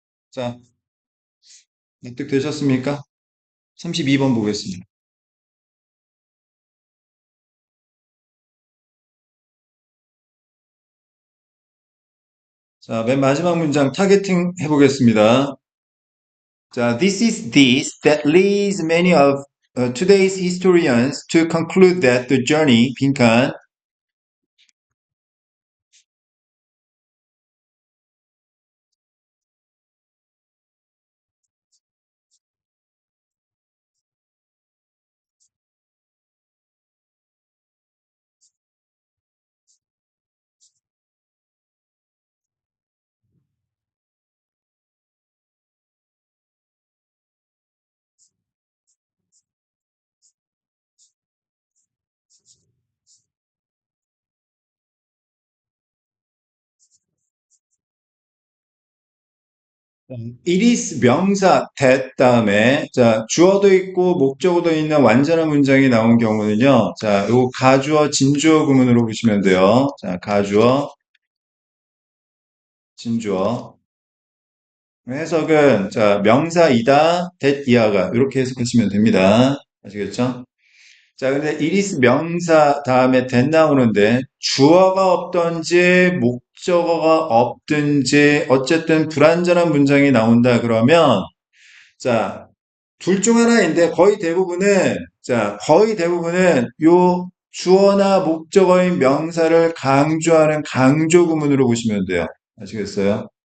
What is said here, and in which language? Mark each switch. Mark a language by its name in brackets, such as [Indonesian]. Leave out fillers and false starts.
[Korean] 자, 납득되셨습니까? 32번 보겠습니다. 자, 맨 마지막 문장 타겟팅 해보겠습니다. [English] 자, this that leads many of today's historians to conclude that the journey, 빈칸, [Korean] it is 명사 that 다음에 자, 주어도 있고 목적어도 있는 완전한 문장이 나온 경우는요. 자, 요 가주어, 진주어 구문으로 보시면 돼요. 자, 가주어, 진주어. 해석은 자, 명사이다, that 이하가 이렇게 해석하시면 됩니다. 아시겠죠? 자, 근데 이리스 명사 다음에 that 나오는데 주어가 없던지 목적어가 없든지 어쨌든 불완전한 문장이 나온다 그러면 자, 둘 중 하나인데 거의 대부분은 요 주어나 목적어인 명사를 강조하는 강조 구문으로 보시면 돼요. 아시겠어요?